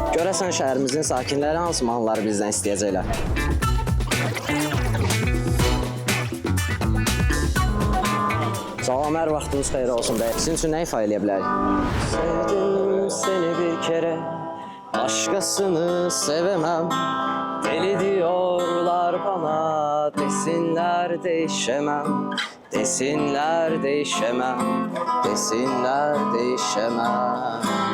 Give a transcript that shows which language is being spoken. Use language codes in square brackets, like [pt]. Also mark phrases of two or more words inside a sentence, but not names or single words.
[az] Görəsən şəhərimizin sakinləri hansı mahnıları bizdən istəyəcəklər? Salam, hər vaxtınız xeyir olsun bəy. Sizin üçün nə ifadə edə bilərik? [tr] Sevdim seni bir kere, başkasını sevemem. Deli diyorlar bana, desinler değişemem. Desinler değişemem, desinler değişemem.